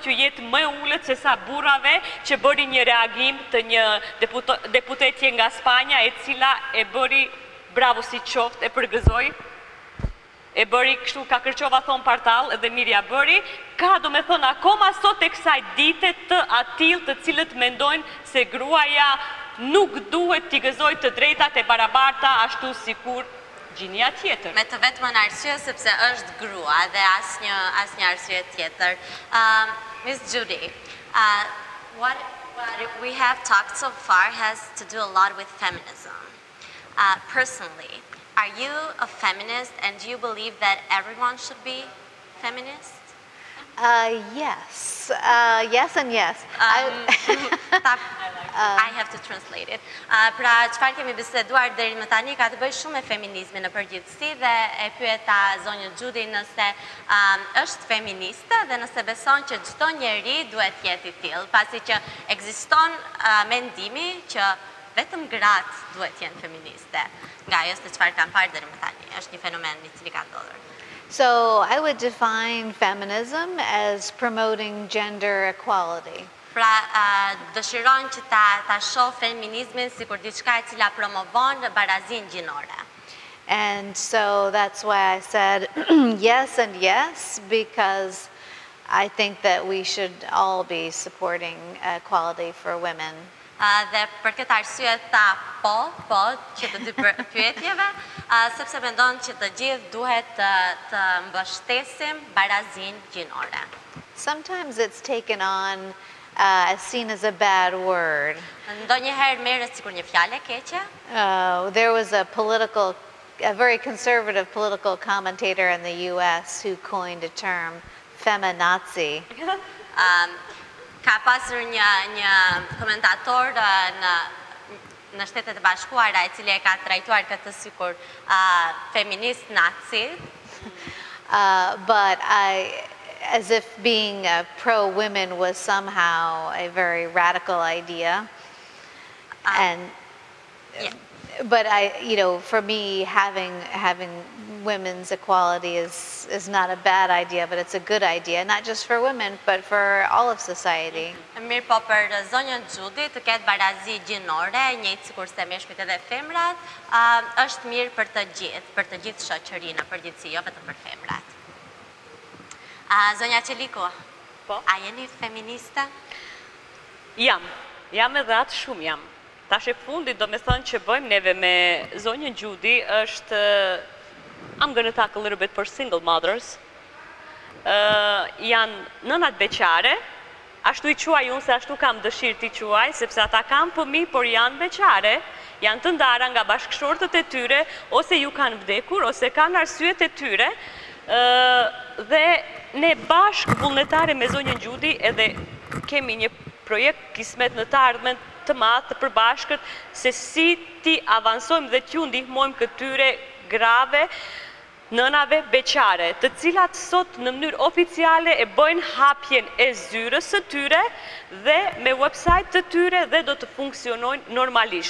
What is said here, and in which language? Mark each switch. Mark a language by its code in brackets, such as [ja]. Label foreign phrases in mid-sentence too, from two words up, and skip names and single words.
[sq] që jetë më ullët se sa burrave, që bëri një reagim të një deputetje nga Spanja, e cila e bëri bravo si qoftë, e përgëzoj, e bëri kështu ka kërqova thonë partal, edhe mirja bëri, ka do me thonë akoma sot e kësaj dite të atil të cilët mendojnë se gruaja nuk duhet t'i gëzoj të drejtat e barabarta ashtu sikur gjinia tjetër. Me të vetëm arsye sepse është grua dhe asnjë arsye tjetër. [en] Miss Judy, what we have talked so far has to do a lot with feminism. Personally, are you a feminist and do you believe that everyone should be feminist? Yes. Yes and yes. I have to translate it. [sq] Pra, çfarë kemi biseduar deri më tani ka të bëjë shumë me feminizmin në përgjithësi dhe e pyeta zonjën Judy nëse është feministe dhe nëse beson që çdo njeri duhet jetë i tillë, pasi që ekziston mendimi që vetëm gratë duhet jenë feministe. Nga ajo se çfarë kanë parë deri më tani, është një fenomen i cili ka ndodhur. [en] So I would define feminism as promoting gender equality. [sq] Pra, dëshiron që ta shoh feminizmin sikur diçka e cila promovon barazinë gjinore. [en] And so that's why I said yes and yes, because I think that we should all be supporting equality for women. [sq] Dhe për këtë arsye tha po, që të dy pyetjeve, sepse mendon që të gjithë duhet të mbështesim barazinë gjinore. [en] Sometimes it's taken on as seen as a bad word. [sq] Ndonjëherë merret sikur një fjalë e keqe. [en] There was a very conservative political commentator in the US who coined a term, feminazi. [sq] Ka pasur një komentator në Shtetet e Bashkuara i cili e ka trajtuar këtë sikur feminist nazi. [en] But as if being pro-women was somehow a very radical idea. But for me, having women's equality is not a bad idea, but it's a good idea, not just for women, but for all of society. [sq] Mirë, po për zonjën Judy të ketë barazi gjinore, njëjtë sikur se meshkujt edhe femrat, është mirë për të gjithë shoqërinë, përgjithësi, jo vetëm për femrat. Zonja Qeliku, a jeni feministe? Jam edhe atë shumë jam. Tash e fundit do me thënë që bëjmë neve me zonjën Judy është, [en] I'm gonna talk a little bit for single mothers, [sq] janë nënat beqare, ashtu i quaj unë se ashtu kam dëshirë t'i quaj, sepse ata kam fëmijë, por janë beqare, janë të ndara nga bashkëshortët e tyre, ose ju kanë vdekur, ose kanë arsyet e tyre, dhe ne bashkë vullnetare me zonjën Judy edhe kemi një projekt kismet në të ardhmen të madh të përbashkët se si ti avansojmë dhe t'ju ndihmojmë këtyre grave nënave beqare, të cilat sot në mënyrë oficiale e bëjnë hapjen e zyrës së tyre dhe me website të tyre dhe do të funksionojnë normalisht.